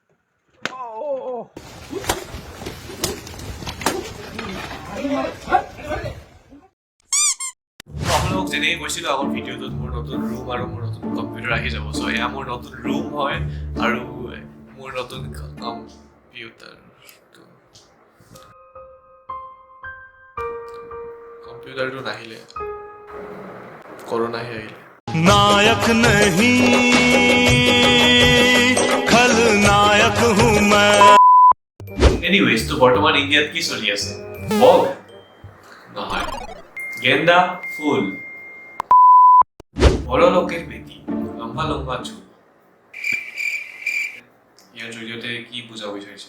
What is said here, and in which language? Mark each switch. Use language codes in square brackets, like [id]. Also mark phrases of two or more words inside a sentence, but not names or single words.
[as] আপোনালোকক যেনেকৈ কৈছিলোঁ আগৰ ভিডিঅ'টোত মোৰ নতুন ৰুম আৰু মোৰ নতুন কম্পিউটাৰ আহি যাব। চ' এয়া মোৰ নতুন ৰুম হয় আৰু মোৰ নতুন কম্পিউটাৰ। কম্পিউটাৰটো নাহিলে কৰোনাহে আহিলে। [hi] नायक नहीं खलनायक हूँ मैं। [as] এনিৱেজ, তো বৰ্তমান ইণ্ডিয়াত কি চলি আছে? বগ নহয়, [bn] গেন্দা ফুল, বড় লোকের বেটি, লম্বা লম্বা চুল। [as] ইয়াৰ জৰিয়তে কি বুজাব বিচাৰিছে?